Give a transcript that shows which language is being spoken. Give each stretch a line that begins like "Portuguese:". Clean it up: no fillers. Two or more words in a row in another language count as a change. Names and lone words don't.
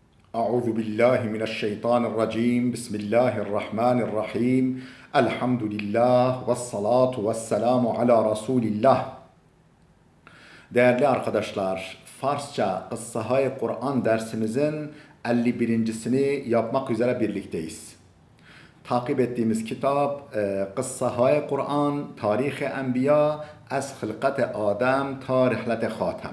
Arabic: أعوذ بالله من الشيطان الرجيم بسم الله الرحمن الرحيم الحمد لله والصلاة والسلام على رسول الله.
Turkish: Değerli arkadaşlar, Farsça Kıssahayı Kur'an dersimizin 51.sini yapmak üzere birlikteyiz. Takip ettiğimiz kitap Kıssahayı Kur'an, Tarih-i Enbiya, Ez Hılkate Adem, Tarihlete Hatem.